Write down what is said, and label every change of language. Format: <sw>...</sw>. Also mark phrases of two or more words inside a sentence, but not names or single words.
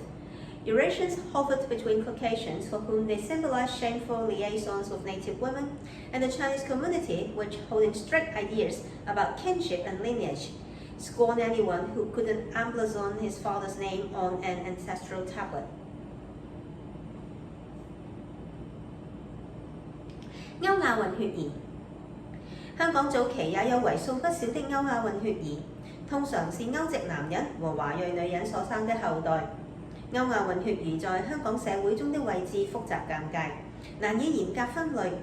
<en>Eurasians hovered between Caucasians, for whom they symbolized shameful liaisons with native women, and the Chinese community, which, holding strict ideas about kinship and lineage, scorned anyone who couldn't emblazon his father's name on an ancestral tablet.</en> <zh>歐亞混血兒。香港早期也有為數不少的歐亞混血兒，通常是歐籍男人和華裔女人所生的後代。歐亞混血兒在香港社會中的位置複雜尷尬，難以嚴格分類。</zh>